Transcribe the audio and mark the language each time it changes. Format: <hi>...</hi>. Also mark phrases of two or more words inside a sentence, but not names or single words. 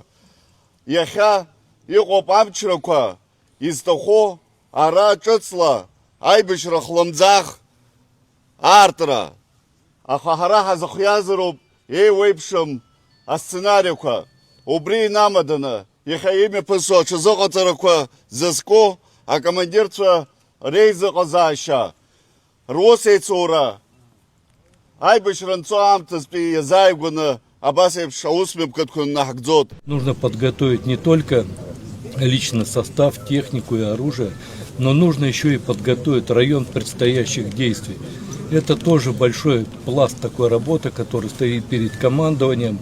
<ab>Яха иқоп амчраква изтахо ара чыцла айбышра хлымзах артра. Ахахара хазахязыруб вейпшим асценариква. Убри намадана яха ими пысо чызоқатараква зыско, а командирца рейзы казаша. Росейцура.</ab> <ru>Нужно подготовить не только личный состав, технику и оружие, но нужно еще и подготовить район предстоящих действий. Это тоже большой пласт такой работы, который стоит перед командованием.</ru>